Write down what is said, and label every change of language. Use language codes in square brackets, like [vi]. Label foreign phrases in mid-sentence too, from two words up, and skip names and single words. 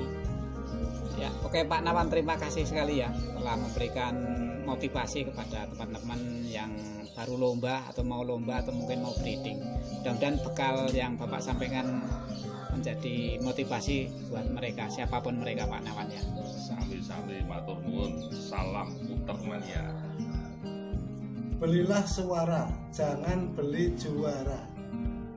[id] Ya, oke Pak Nawan, terima kasih sekali ya telah memberikan motivasi kepada teman-teman yang baru lomba atau mau lomba atau mungkin mau breeding. Mudah-mudahan bekal yang Bapak sampaikan menjadi motivasi buat mereka, siapapun mereka Pak Nawan ya. [jv] Sami-sami matur nuwun, salam putermania. [id] Belilah suara, jangan beli juara.